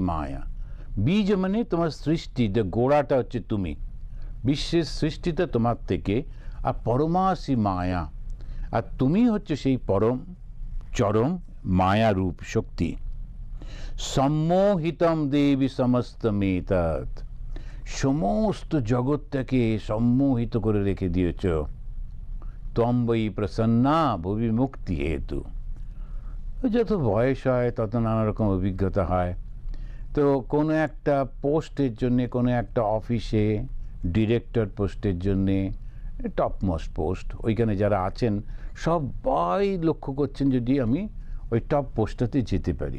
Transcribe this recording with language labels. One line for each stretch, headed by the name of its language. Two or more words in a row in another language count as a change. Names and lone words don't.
Bangla: বীজ মানে তোমার সৃষ্টি, গোড়াটা হচ্ছে তুমি, বিশ্বের সৃষ্টিটা তোমার থেকে, আর
Sanskrit: परमासि माया,
Bangla: আর তুমি হচ্ছে সেই পরম চরম মায়ারূপ শক্তি।
Sanskrit: सम्मोहितम् देवी समस्तमेतत्,
Bangla: সমস্ত জগৎটাকে সম্মোহিত করে রেখে দিয়েছ।
Sanskrit: त्वम् वै प्रसन्ना भुवि मुक्ति हेतु।
Bangla: যত বয়স হয় তত নানা রকম অভিজ্ঞতা হয়। তো কোনো একটা পোস্টের জন্যে, কোনো একটা অফিসে ডিরেক্টর পোস্টের জন্যে,
English: topmost post,
Bangla: ওইখানে যারা আছেন সবাই লক্ষ্য করছেন যদি আমি ওই টপ পোস্টটাতে যেতে পারি।